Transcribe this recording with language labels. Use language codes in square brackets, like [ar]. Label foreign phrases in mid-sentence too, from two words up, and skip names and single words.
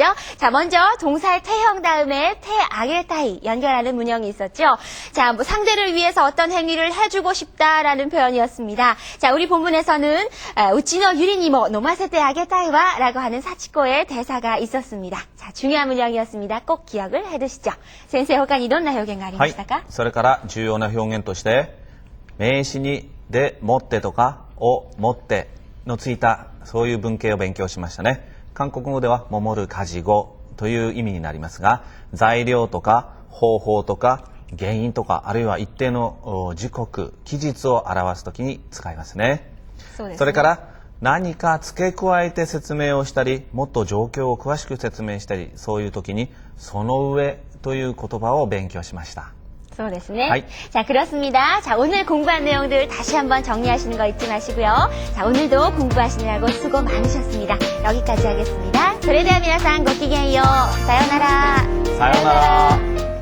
[ko] 자, 먼저 동사의 태형 다음에 태아게타이 연결하는 문형이 있었죠. 자, 뭐 상대를 위해서 어떤 행위를 해주고 싶다라는 표현이었습니다. 자, 우리 본문에서는 [ja] うちの ゆりにも 飲ませて あげたいわ [ko] 라고 하는 사치코의 대사가 있었습니다. 자, 중요한 문형이었습니다. 꼭 기억을 해두시죠. [ja] 先生, 他にどんな表現がありましたか? はい。それから重要な表現として、名詞にでもってとかをもってのついたそういう文型を勉強しましたね。韓国語では守る家事語という意味になりますが、材料とか方法とか原因とかあるいは一定の時刻期日を表すときに使いますね。そうですね。それから何か付け加えて説明をしたり、もっと状況を詳しく説明したり、そういうときにその上という言葉を勉強しました。そうですね. 하이. [ko] 자, 그렇습니다. 자, 오늘 공부한 내용들 다시 한번 정리하시는 거 잊지 마시고요. 자, 오늘도 공부하시느라고 수고 많으셨습니다. 여기까지 하겠습니다. [ja] それでは皆さんごきげんよう. 사요나라. 사요나라.